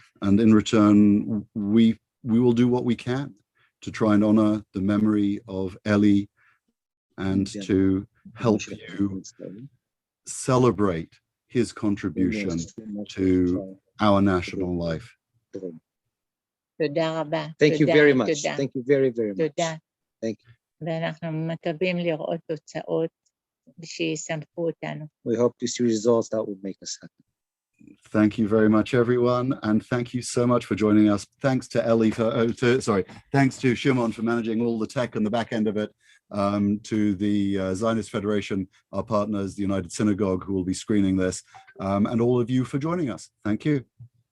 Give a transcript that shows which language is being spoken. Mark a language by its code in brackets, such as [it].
[en] And in return, we will do what we can to try and honor the memory of Eli and to help you celebrate his contribution to our national life. [he] תודה רבה. [en] Thank you very much. Thank you very, very much. [he] תודה. [en] Thank you. [he] ואנחנו מקווים לראות תוצאות שישמחו אותנו. [en] We hope to see results that will make us happy. Thank you very much, everyone, and thank you so much for joining us. Thanks to Eli thanks to Shimon for managing all the tech and the back end of it, to the Zionist Federation, our partners, the United Synagogue, who will be screening this, and all of you for joining us. Thank you.